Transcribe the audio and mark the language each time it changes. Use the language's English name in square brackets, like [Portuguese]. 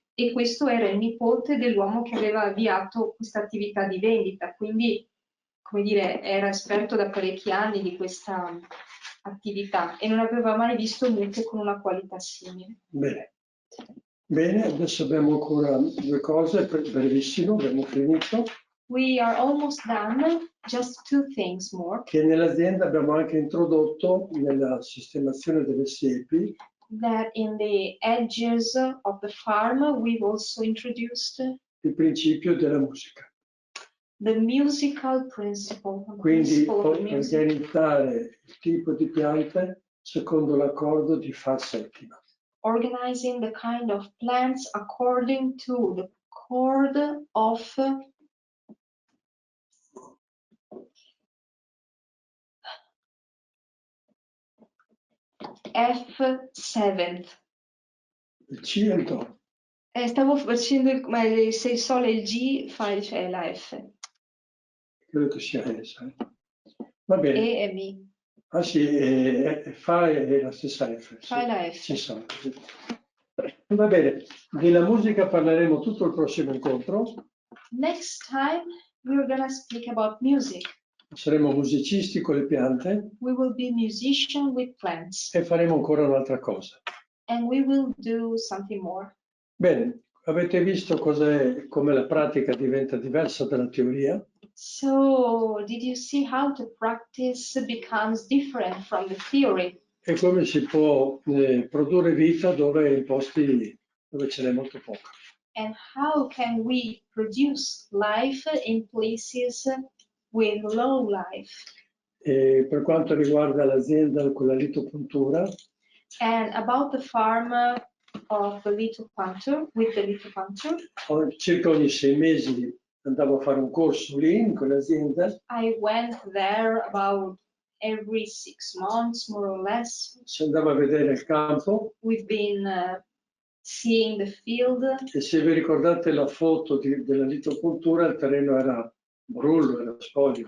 [Italian] E questo era il nipote dell'uomo che aveva avviato questa attività di vendita, quindi come dire, era esperto da parecchi anni di questa attività e non aveva mai visto mucche con una qualità simile. Bene. Bene, adesso abbiamo ancora due cose, brevissimo, abbiamo finito. [English] We are almost done, just two things more. [Italian] Che nell'azienda abbiamo anche introdotto nella sistemazione delle siepi. [English] That in the edges of the farm we've also introduced [Italian] Il principio della musica. [English] the musical principle. [Italian] Quindi organizzare il tipo di piante secondo l'accordo di fa settima. [English] Organizing the kind of plants according to the chord of F7. [Italian] Il C e il Do. Stavo facendo ma se il Sol e il G c'è la F. Credo che sia essa. Va bene. E e Mi. Ah sì, fa è la stessa F. Fa è la F. Ci sono. Va bene, della musica parleremo tutto il prossimo incontro. [English] Next time we're gonna speak about music. [Italian] Saremo musicisti con le piante. [English] We will be musician with plants. [Italian] E faremo ancora un'altra cosa. [English] And we will do something more. [Italian] Bene, avete visto come la pratica diventa diversa dalla teoria? [English] So, did you see how the practice becomes different from the theory? [Italian] E come si può produrre vita dove in posti dove ce n'è molto poco. [English] And how can we produce life in places with low life? [Italian] E per quanto riguarda l'azienda con la litopuntura, [English] And about the farm of the lithopunter, with the lithopunter, [Italian] circa ogni 6 mesi andavo a fare un corso lì in quell'azienda. [English] I went there about every 6 months, more or less. [Italian] Si andava a vedere il campo. [English] We've been seeing the field. [Italian] E se vi ricordate la foto della litopuntura, il terreno era brullo, era spoglio.